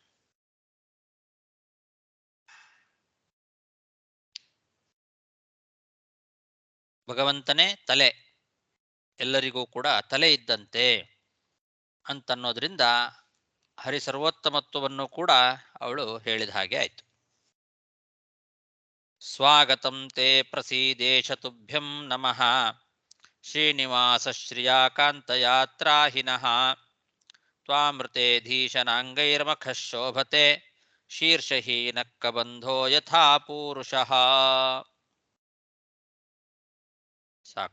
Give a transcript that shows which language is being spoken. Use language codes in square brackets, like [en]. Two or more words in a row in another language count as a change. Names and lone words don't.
[kn] ಭಗವಂತನೇ ತಲೆ, ಎಲ್ಲರಿಗೂ ಕೂಡ ತಲೆ ಇದ್ದಂತೆ ಅಂತನ್ನೋದ್ರಿಂದ ಹರಿ ಸರ್ವೋತ್ತಮತ್ವವನ್ನು ಕೂಡ ಅವಳು ಹೇಳಿದ ಹಾಗೆ ಆಯ್ತು. [sa] ಸ್ವಾಗತಂ ತೇ ಪ್ರಸೀದೇಶ ತುಭ್ಯಂ ನಮಃ ಶ್ರೀನಿವಾಸ ಶ್ರಿಯಾಕಾಂತಯಾತ್ರಾಹಿನಃ ತ್ವಾಮೃತೇಧೀಶನಾಂಗೈರ್ಮಖಃ ಶೋಭತೆ ಶೀರ್ಷಹೀನಃ ಕಬಂಧೋ ಯಥಾ ಪೂರುಷಃ. [kn] ಸಾಕು.